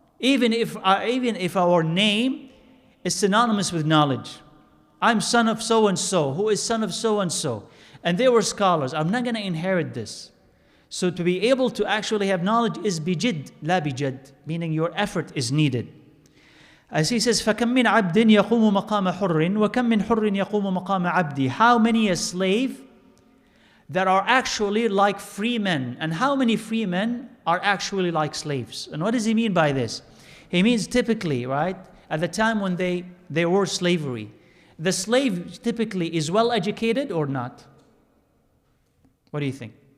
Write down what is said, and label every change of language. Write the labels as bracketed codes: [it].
[en] Even if our name is synonymous with knowledge. I'm son of so-and-so, who is son of so-and-so, and they were scholars. I'm not going to inherit this. So to be able to actually have knowledge is bijid, la bijad, meaning your effort is needed. [ar] As he says, فَكَمْ مِنْ عَبْدٍ يَقُومُ مَقَامَ حُرٍّ وَكَمْ مِنْ حُرٍّ يَقُومُ مَقَامَ عَبْدِ. [en] How many a slave that are actually like free men, and how many free men are actually like slaves? And what does he mean by this? He means typically, right, at the time when they were slavery, the slave typically is well educated or not? What do you think?